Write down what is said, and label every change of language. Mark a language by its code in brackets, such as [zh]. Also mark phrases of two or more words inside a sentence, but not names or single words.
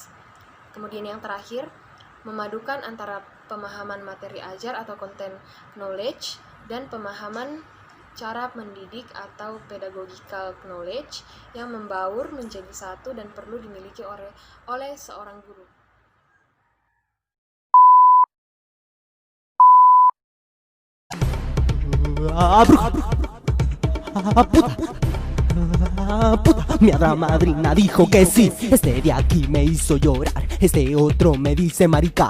[id] Kemudian yang terakhir, memadukan antara pemahaman materi ajar atau [en] content knowledge [id] dan pemahaman cara mendidik atau [en] pedagogical knowledge [id] yang membaur menjadi satu dan perlu dimiliki oleh seorang guru. [es] Puta, mi hada madrina dijo que sí. Este de aquí me hizo llorar. Este otro me dice marica.